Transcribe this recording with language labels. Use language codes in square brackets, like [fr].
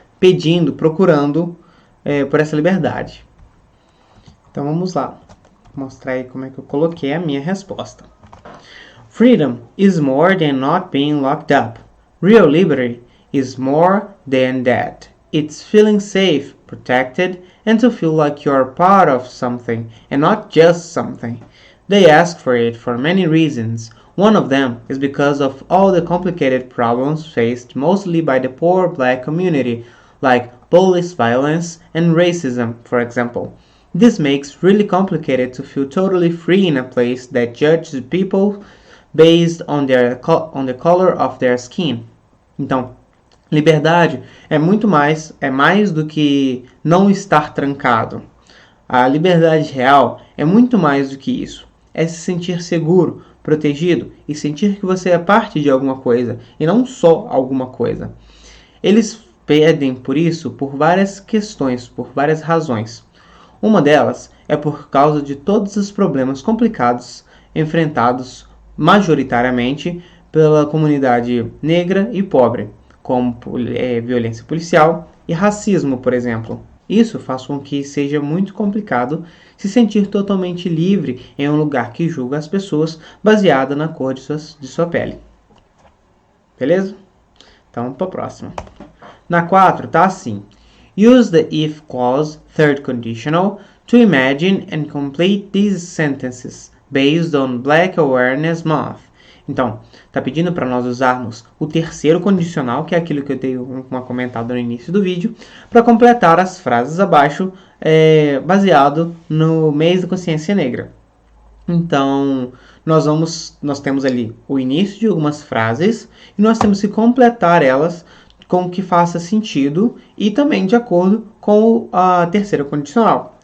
[pt] pedindo, procurando por essa liberdade. Então vamos lá, vou mostrar aí como é que eu coloquei a minha resposta. [en] Freedom is more than not being locked up. Real liberty is more than that. It's feeling safe, protected, and to feel like you're part of something and not just something. They ask for it for many reasons. One of them is because of all the complicated problems faced mostly by the poor black community, like police violence and racism, for example. This makes really complicated to feel totally free in a place that judges people based on the color of their skin. [pt] Então, liberdade é mais do que não estar trancado. A liberdade real é muito mais do que isso. É se sentir seguro, protegido e sentir que você é parte de alguma coisa e não só alguma coisa. Eles pedem por isso por várias questões, por várias razões. Uma delas é por causa de todos os problemas complicados enfrentados majoritariamente pela comunidade negra e pobre, como violência policial e racismo, por exemplo. Isso faz com que seja muito complicado se sentir totalmente livre em um lugar que julga as pessoas baseada na cor de sua pele. Beleza? Então, para a próxima. Na 4, tá assim. [en] Use the if clause, third conditional, to imagine and complete these sentences based on Black Awareness Month. [pt] Então, tá pedindo para nós usarmos o terceiro condicional, que é aquilo que eu dei uma comentada no início do vídeo, para completar as frases abaixo, baseado no mês da consciência negra. Então, nós temos ali o início de algumas frases e nós temos que completar elas com o que faça sentido e também de acordo com a terceira condicional.